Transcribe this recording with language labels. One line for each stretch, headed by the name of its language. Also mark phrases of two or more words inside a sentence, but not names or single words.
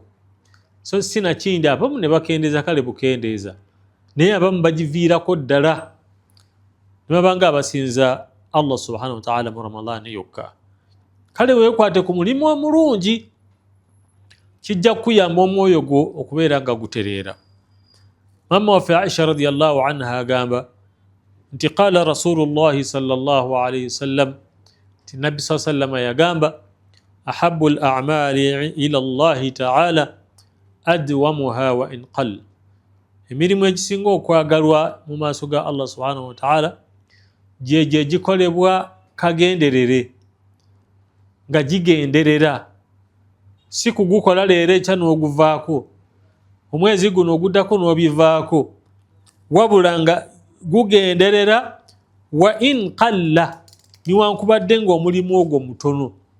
Ganda: So sinakindi, abamu ne bakendeeza kale bukendeeza, naye abamu bagiviirako ddala ne babanga abasinza Allah
Arabic: سبحانه وتعالى
Ganda: mu Ramadan yokka. Kale weekwate ku mulimu omulungi, kijja kuyamba omwoyo gwo okubeera nga gutereera. Mama waffe Aisha
Arabic: رضي الله عنها
Ganda: agamba nti
Arabic: قال رسول الله صلى الله عليه وسلم,
Ganda: nti Nabbi sallallahu
Arabic: عليه وسلم yagamba أحب الأعمال إلى الله تعالى أدومها وإن
Ganda: qall, emirimu egisinga okwagalwa mu maaso ga Allah
Arabic: سبحانه وتعالى
Ganda: gye gikolebwa kagenderere, nga gigenderera, si kugukola leero ekya n'oguvaako, omwezi guno oguddako n'obivaako, wabula nga gugenderera
Arabic: وإن قل,
Ganda: niwankubadde ng'omulimu ogwo mutono.